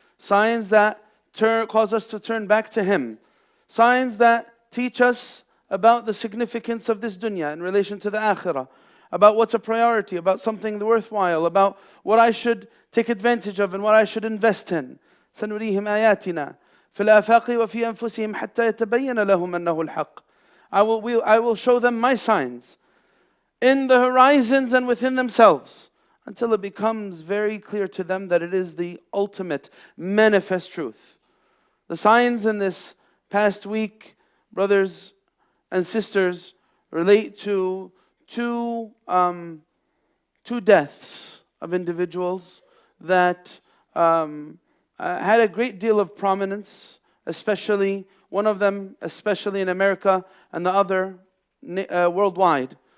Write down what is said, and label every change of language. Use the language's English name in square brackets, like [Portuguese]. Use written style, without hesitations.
[English] Signs that cause us to turn back to Him. Signs that teach us about the significance of this dunya in relation to the akhirah. About what's a priority, about something worthwhile, about what I should take advantage of and what I should invest in. [Arabic] سنريهم آياتنا في الآفاق وفي أنفسهم حتى يتبين لهم أنه الحق. [English] I will show them my signs in the horizons and within themselves until it becomes very clear to them that it is the ultimate manifest truth. The signs in this past week, brothers and sisters, relate to two deaths of individuals that had a great deal of prominence, especially one of them, especially in America, and the other worldwide.